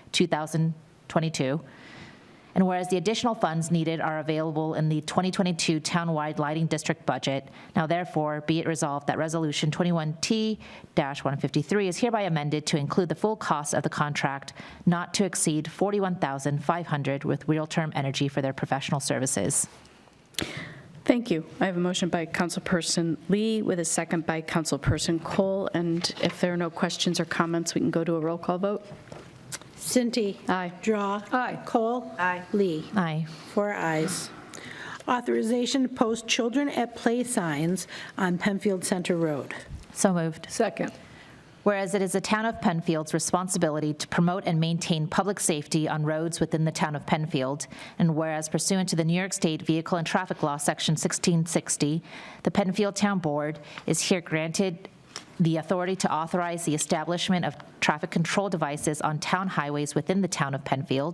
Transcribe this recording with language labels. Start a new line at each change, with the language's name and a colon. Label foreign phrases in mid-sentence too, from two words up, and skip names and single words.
English: 2022, and whereas the additional funds needed are available in the 2022 townwide lighting district budget, now therefore be it resolved that Resolution 21T-153 is hereby amended to include the full cost of the contract not to exceed $41,500 with Real Term Energy for their professional services. Thank you. I have a motion by Councilperson Lee with a second by Councilperson Kohl. And if there are no questions or comments, we can go to a roll call vote. Cinti. Aye. Drawe. Aye. Kohl. Aye. Lee. Aye. 4 ayes. Authorization to post children at play signs on Penfield Center Road. So moved. Second. Whereas it is the town of Penfield's responsibility to promote and maintain public safety on roads within the town of Penfield, and whereas pursuant to the New York State Vehicle and Traffic Law, Section 1660, the Penfield Town Board is here granted the authority to authorize the establishment of traffic control devices on town highways within the town of Penfield.